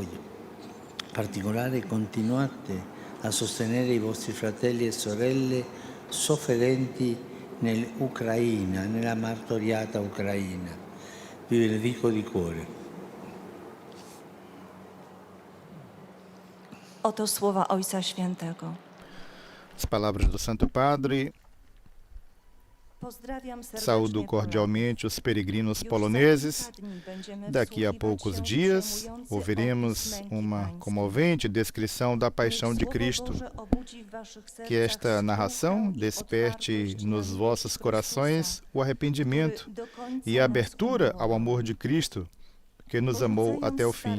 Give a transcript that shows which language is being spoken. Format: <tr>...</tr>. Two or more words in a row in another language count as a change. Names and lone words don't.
<it>In particolare continuate a sostenere i vostri fratelli e sorelle sofferenti nell'Ucraina, nella martoriata Ucraina. Vi benedico di cuore.</it> <pl>Oto słowa Ojca Świętego.</pl> <pt>As palavras do Santo Padre.</pt> <pl>Pozdrawiam serdecznie</pl> <pt>Saúdo cordialmente os peregrinos poloneses. Daqui a poucos dias, ouviremos uma comovente descrição da paixão de Cristo. Que esta narração desperte nos vossos corações o arrependimento e a abertura ao amor de Cristo, que nos amou até o fim.</pt>